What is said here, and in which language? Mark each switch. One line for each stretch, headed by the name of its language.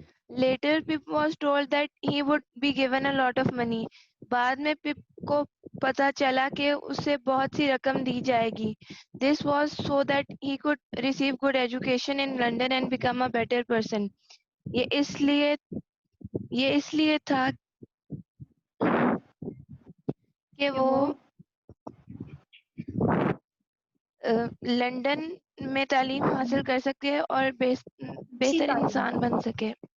English: Later Pip was told that he would be given a lot of money.
Urdu: بعد میں پپ کو پتا چلا کہ اسے بہت سی رقم دی جائے گی.
English: This was so that he could receive good education in London and become a better person.
Urdu: یہ اس لیے تھا کہ وہ لندن میں تعلیم حاصل کر سکے اور بہتر انسان بن سکے.